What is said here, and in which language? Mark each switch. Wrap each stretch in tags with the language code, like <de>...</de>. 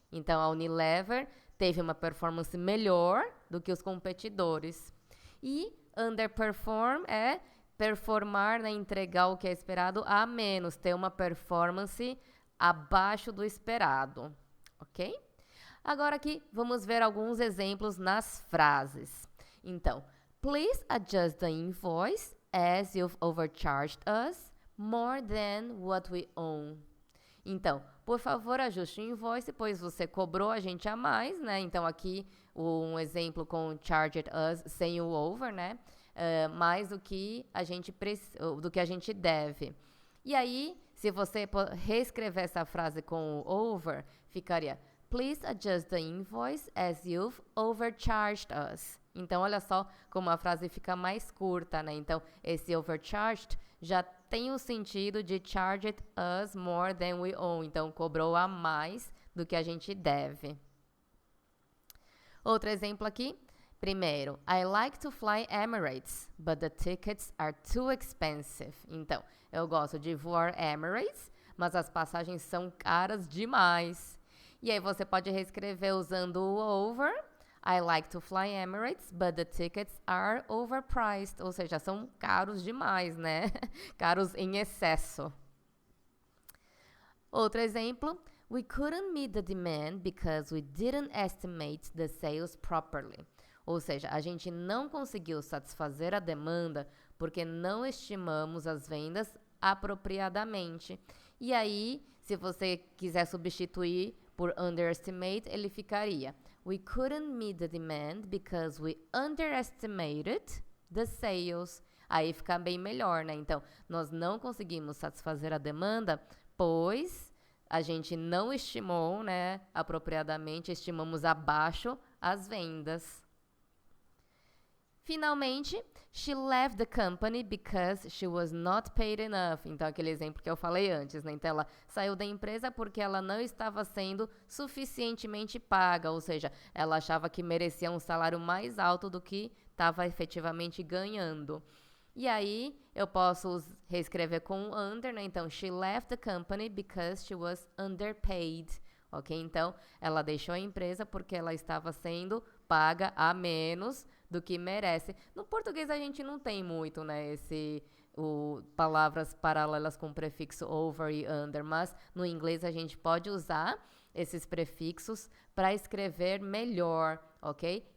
<pt>Então a Unilever teve uma performance melhor do que os competidores. E underperform é performar, né, entregar o que é esperado a menos, ter uma performance abaixo do esperado, ok? Agora aqui vamos ver alguns exemplos nas frases. Então,</pt> <en>please adjust the invoice as you've overcharged us more than what we own.</en> <pt>Então, por favor, ajuste o invoice, pois você cobrou a gente a mais, né? Então, aqui um exemplo com charged us sem o over, né? Mais do que a gente deve. E aí, se você reescrever essa frase com o over, ficaria</pt> <en>please adjust the invoice as you've overcharged us.</en> <pt>Então, olha só como a frase fica mais curta, né? Então, esse overcharged já tem o sentido de</pt> <en>charged us more than we owe.</en> <pt>Então, cobrou a mais do que a gente deve. Outro exemplo aqui. Primeiro,</pt> <en>I like to fly Emirates, but the tickets are too expensive.</en> <pt>Então, eu gosto de voar Emirates, mas as passagens são caras demais. E aí você pode reescrever usando o over.</pt> <en>I like to fly Emirates, but the tickets are overpriced.</en> <pt>Ou seja, são caros demais, né? Caros em excesso. Outro exemplo.</pt> <en>We couldn't meet the demand because we didn't estimate the sales properly.</en> <pt>Ou seja, a gente não conseguiu satisfazer a demanda porque não estimamos as vendas apropriadamente. E aí, se você quiser substituir por underestimate, ele ficaria:</pt> <en>We couldn't meet the demand because we underestimated the sales.</en> <pt>Aí fica bem melhor, né? Então, nós não conseguimos satisfazer a demanda, pois a gente não estimou, né, apropriadamente, estimamos abaixo as vendas. Finalmente,</pt> <en>she left the company because she was not paid enough.</en> <pt>Então, aquele exemplo que eu falei antes, né? Então, ela saiu da empresa porque ela não estava sendo suficientemente paga, ou seja, ela achava que merecia um salário mais alto do que estava efetivamente ganhando. E aí, eu posso reescrever com under, né? Então,</pt> <en>she left the company because she was underpaid. Ok?</en> <pt>Então, ela deixou a empresa porque ela estava sendo paga a menos do que merece. No português, a gente não tem muito, né? Palavras paralelas com prefixo over e under, mas no inglês a gente pode usar esses prefixos para escrever melhor, ok?</pt>